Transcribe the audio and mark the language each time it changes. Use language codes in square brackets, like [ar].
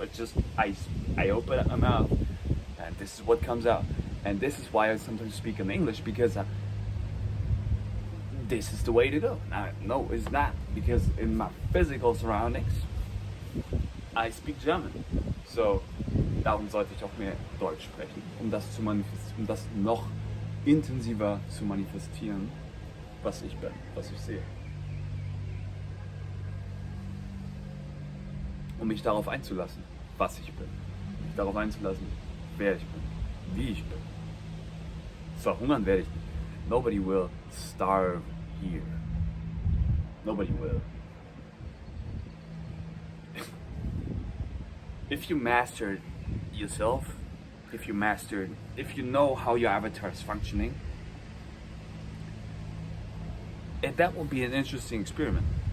[en] It's just, I open up my mouth and this is what comes out. And this is why I sometimes speak in English, because this is the way to go. No, it's not, because in my physical surroundings, I speak German. [de] So, darum sollte ich auch mehr Deutsch sprechen, um das noch intensiver zu manifestieren, was ich bin, was ich sehe. Um mich darauf einzulassen, was ich bin. Mich darauf einzulassen, wer ich bin, wie ich bin. Verhungern werde ich nicht. [en] Nobody will starve here. Nobody will. If you mastered yourself, if you know how your avatar is functioning, that will be an interesting experiment.